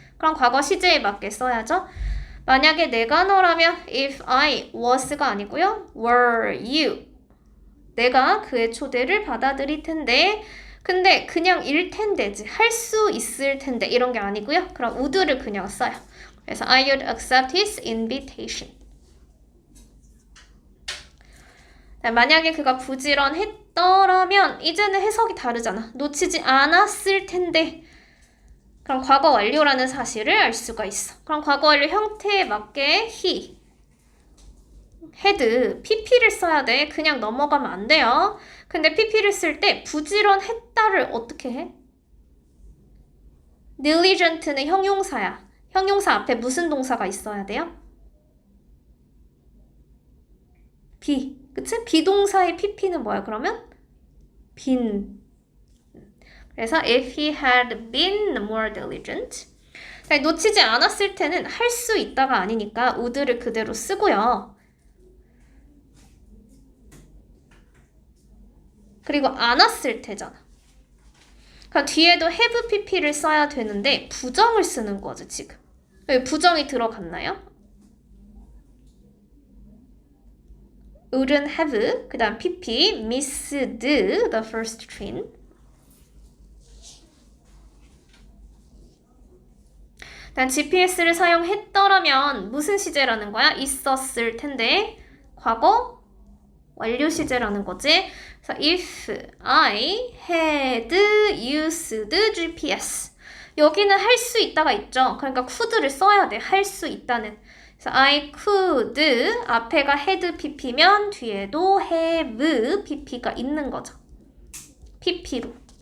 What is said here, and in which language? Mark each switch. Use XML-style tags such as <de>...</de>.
<ko>그럼 과거 시제에 맞게 써야죠. 만약에 내가 너라면</ko> <en>if I was</en> <ko>가 아니고요.</ko> <en>were you.</en> <ko>내가 그의 초대를 받아들일 텐데, 근데 그냥 일 텐데지, 할 수 있을 텐데 이런 게 아니고요. 그럼 would를 그냥 써요. 그래서</ko> <en>I would accept his invitation.</en> <ko>만약에 그가 부지런했더라면 이제는 해석이 다르잖아. 놓치지 않았을 텐데. 그럼 과거 완료라는 사실을 알 수가 있어. 그럼 과거 완료 형태에 맞게 he, had, pp를 써야 돼. 그냥 넘어가면 안 돼요. 근데 pp를 쓸 때 부지런했다를 어떻게 해? diligent는 형용사야. 형용사 앞에 무슨 동사가 있어야 돼요?</ko> <en>be.</en> <ko>그치? 비동사의 pp는 뭐야 그러면?</ko> <en>been.</en> <ko>그래서</ko> <en>if he had been more diligent.</en> <ko>놓치지 않았을 때는 할 수 있다가 아니니까 would를 그대로 쓰고요. 그리고 안 왔을 때잖아. 그러니까 뒤에도 have pp를 써야 되는데 부정을 쓰는 거지 지금. 여기 부정이 들어갔나요?</ko> <en>wouldn't have,</en> <ko>그 다음</ko> <en>pp, missed the first train.</en> <ko>일단 GPS를 사용했더라면 무슨 시제라는 거야? 있었을 텐데 과거 완료 시제라는 거지. 그래서</ko> <en>if I had used GPS.</en> <ko>여기는 할 수 있다가 있죠. 그러니까 could를 써야 돼. 할 수 있다는. 그래서</ko> <en>I could,</en> <ko>앞에가 had pp면 뒤에도 have pp가 있는 거죠. pp로.</ko>